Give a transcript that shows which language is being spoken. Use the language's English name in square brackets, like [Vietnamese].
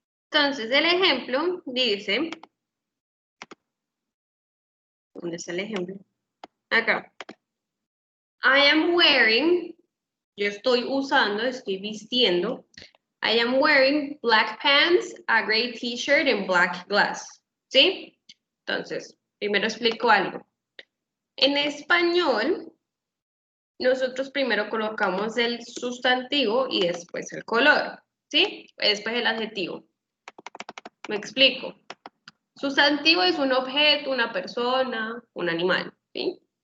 [Spanish] Entonces, el ejemplo dice... ¿Dónde está el ejemplo? Acá. [English] I am wearing... [Spanish] Yo estoy usando, estoy vistiendo. [English] I am wearing black pants, a gray t-shirt and black glass. [Spanish] ¿Sí? Entonces, primero explico algo. En español, nosotros primero colocamos el sustantivo y después el color, ¿sí? Después el adjetivo. Me explico. Sustantivo es un objeto, una persona, un animal, ¿sí?